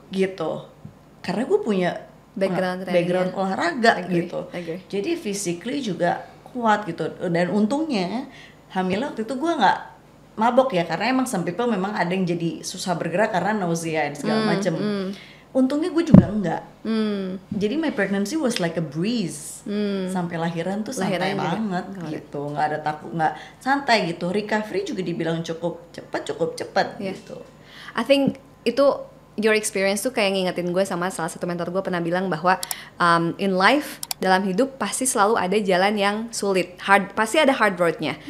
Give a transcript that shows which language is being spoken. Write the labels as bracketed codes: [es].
[id] Gitu. Karena gue punya background olahraga gitu. Jadi physically juga kuat gitu. Dan untungnya hamilnya waktu itu gue nggak mabok ya, karena emang [en] some people [id] memang ada yang jadi susah bergerak karena nausea dan segala macem. Untungnya gue juga enggak. Jadi [en] my pregnancy was like a breeze. [id] Sampai lahiran tuh santai banget gitu, nggak ada takut, nggak santai gitu. Recovery juga dibilang cukup cepat gitu. [en] I think [id] itu [en] your experience [id] tuh kayak ngingetin gue sama salah satu mentor gue pernah bilang bahwa [en] in life, [id] dalam hidup pasti selalu ada jalan yang sulit, hard, pasti ada hard roadnya.